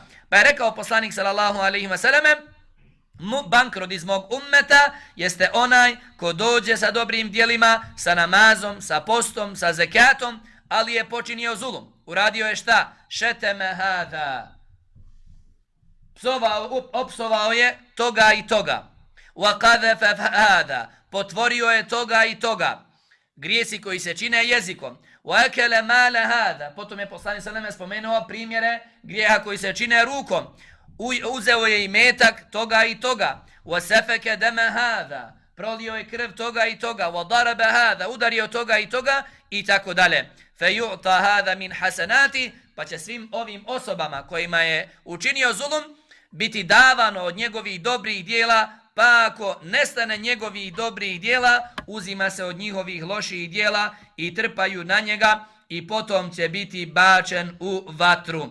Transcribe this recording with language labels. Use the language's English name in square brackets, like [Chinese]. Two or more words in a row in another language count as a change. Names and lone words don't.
[Bosnian] Pa je rekao poslanik [Arabic] صلى الله عليه وسلم: [Bosnian] bankrot iz mog ummeta jeste onaj ko dođe sa dobrim djelima, sa namazom, sa postom, sa zekatom, ali je počinio zulum. Uradio je šta? [Arabic] شتم هذا. [Bosnian] Opsovao je toga i toga. [Arabic] وقذف هذا. [Bosnian] Potvorio je toga i toga. Grijesi koji se čine jezikom. [Arabic] وأكل مال هذا. [Bosnian] Potom je poslanik [Arabic] صلى الله عليه وسلم [Bosnian] spomenuo primjere grijeha koji se čine rukom. Uzeo je imetak toga i toga. [Arabic] وَسَفَكَ دَمَ هَذَا. [Bosnian] Prolio je krv toga i toga. [Arabic] وَضَرَبَ هَذَا. [Bosnian] Udario toga i toga i tako dalje. [Arabic] فَيُعْطَ هَذَا مِنْ حَسَنَاتِ. [Bosnian] Pa će svim ovim osobama kojima je učinio zulum biti davano od njegovih dobrih dijela, pa ako nestane njegovih dobrih dijela, uzima se od njihovih loših dijela i trpaju na njega, i potom će biti bačen u vatru.